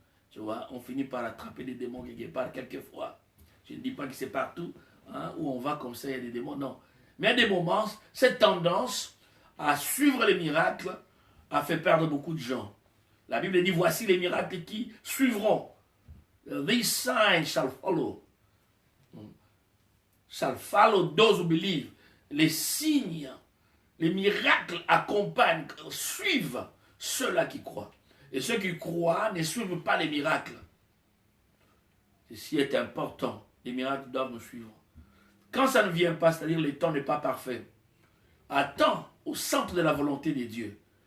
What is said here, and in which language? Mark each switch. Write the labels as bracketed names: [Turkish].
[French] Tu vois, on finit par attraper des démons quelque part, quelquefois. Je ne dis pas que c'est partout, où on va comme ça, il y a des démons, non. Mais à des moments, cette tendance à suivre les miracles a fait perdre beaucoup de gens. La Bible dit, voici les miracles qui suivront. [English] These signs shall follow. Shall follow those who believe. [French] Les signes, les miracles accompagnent, suivent ceux-là qui croient. Et ceux qui croient ne suivent pas les miracles. Ceci est important. Les miracles doivent nous suivre. Quand ça ne vient pas, c'est-à-dire le temps n'est pas parfait, attends au centre de la volonté de Dieu.